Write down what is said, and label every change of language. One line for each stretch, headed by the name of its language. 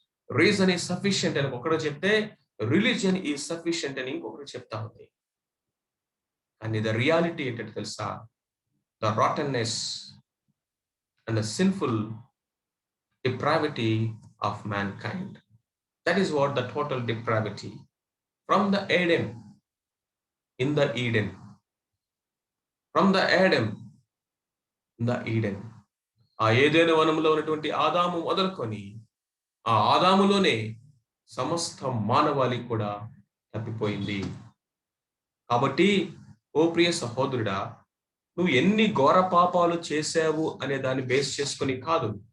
English: reason is sufficient
Telugu: అని ఒకడు చెప్తే,
English: religion is sufficient
Telugu: అని ఇంకొకరు చెప్తా ఉంది.
English: కానీ the reality
Telugu: ఏంటంటే తెలుసా?
English: The rottenness and the sinful depravity of mankind. That is what the total depravity from the Adam in the Eden. From the Adam in the Eden.
Telugu: ఆ ఏదైనా వనంలో ఉన్నటువంటి ఆదాము మొదలుకొని ఆ ఆదాములోనే సమస్త మానవాళి కూడా తప్పిపోయింది. కాబట్టి ఓ ప్రియ సహోదరుడా, నువ్వు ఎన్ని ఘోర పాపాలు చేశావు అనే దాన్ని బేస్ చేసుకొని కాదు.